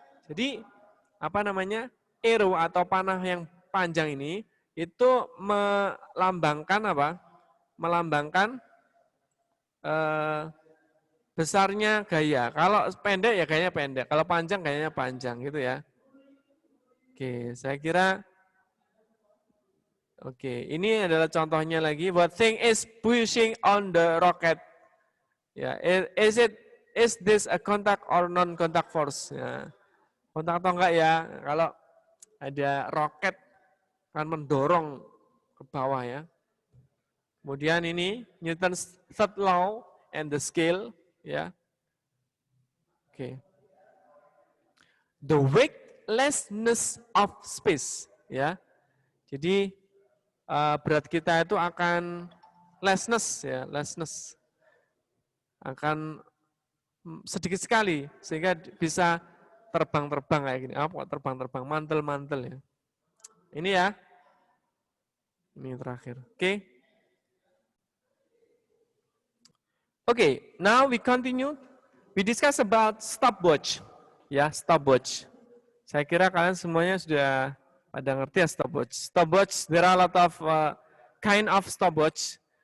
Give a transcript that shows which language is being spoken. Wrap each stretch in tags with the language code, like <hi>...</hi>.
<id>Jadi arrow atau panah yang panjang ini itu melambangkan apa? Melambangkan besarnya gaya. Kalau pendek ya gayanya pendek, kalau panjang gayanya panjang gitu ya. Oke, saya kira ini adalah contohnya lagi.</id> <en>What thing is pushing on the rocket? Ya, is this a contact or non-contact force?</en> <id>Ya. Kontak atau enggak ya? Kalau ada roket kan mendorong ke bawah ya. Kemudian ini</id> <en>Newton's third law and the scale ya. The weightlessness of space ya. Jadi</en> <id>berat kita itu akan lessness ya, lessness. Akan sedikit sekali sehingga bisa terbang-terbang kayak gini. Apa terbang-terbang, mantel-mantel ya. Ini ya. Ini yang terakhir. Oke.</id> <en>Okay, now we continue. We discuss about stopwatch.</en> <id>Ya, stopwatch. Saya kira kalian semuanya sudah pada ngerti ya stopwatch.</id> <en>Stopwatch, there are a lot of kind of stopwatch.</en>